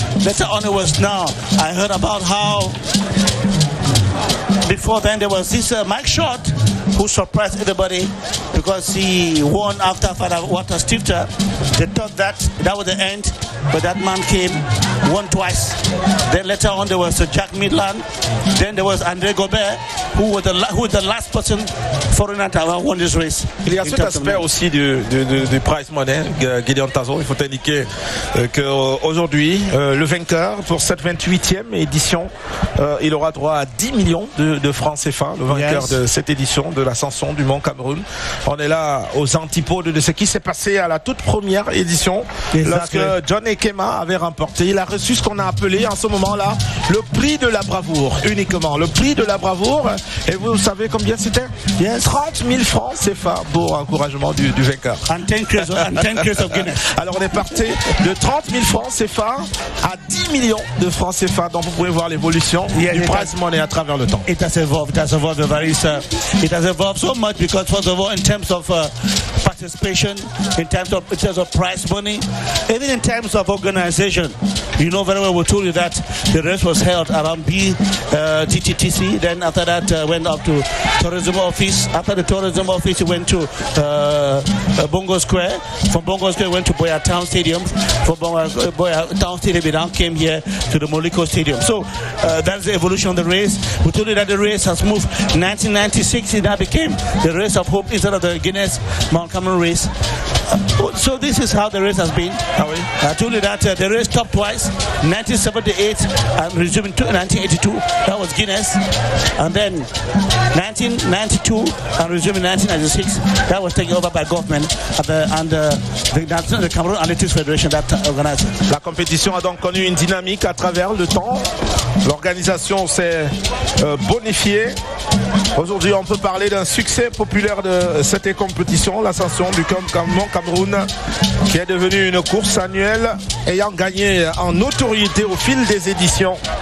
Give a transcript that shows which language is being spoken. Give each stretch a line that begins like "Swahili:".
English: Later on it was now. I heard about how before then there was this Mike Short who surprised everybody because he won after Father Water Stifter. They thought that was the end, but that man came, won twice. Then later on there was Jack Midland. Then there was André Gobert, who was the last person foreigner to have won this race.
French: Il y a cet aspect aussi du prize money, Gideon Tazo. Il faut indiquer qu'aujourd'hui, le vainqueur pour cette 28e édition, il aura droit à 10 millions de francs CFA, le vainqueur de cette édition de l'ascension du Mont Cameroun. On est là aux antipodes de ce qui s'est passé à la toute première édition, lorsque John Ekema avait remporté. Il a reçu ce qu'on a appelé en ce moment-là le prix de la bravoure, uniquement. Le prix de la bravoure, et vous savez combien c'était? 30 000 francs CFA pour encouragement du vainqueur.
English: And 10 crates of Guinness.
French: Alors on est parti de 30 000 francs CFA à 10 millions de francs CFA, donc vous pouvez voir l'évolution du prize money à travers le temps.
English: It has evolved it has evolved so much because first of all in terms of participation, in terms of prize money, even in terms of organization. You know very well, we told you that the race was held around TTTC. Then after that went up to tourism office. After the tourism office, it went to Bongo Square. From Bongo Square, went to BUEA Town Stadium. From BUEA Town Stadium, it now came here to the Moliko Stadium. So that's the evolution of the race. We told you that the race has moved. 1996, it now became the Race of Hope instead of the Guinness Mount Cameroon race. So this is how the race has been. I told you that the race stopped twice, 1978 and resumed in 1982. That was Guinness. And then 1992 and resumed in 1996. That was taken over by government and the Cameroon Athletics Federation that organized it.
French: La compétition a donc connu une dynamique à travers le temps. L'organisation s'est bonifiée. Aujourd'hui, on peut parler d'un succès populaire de cette compétition, l'ascension du Mont Cameroun, qui est devenue une course annuelle ayant gagné en notoriété au fil des éditions.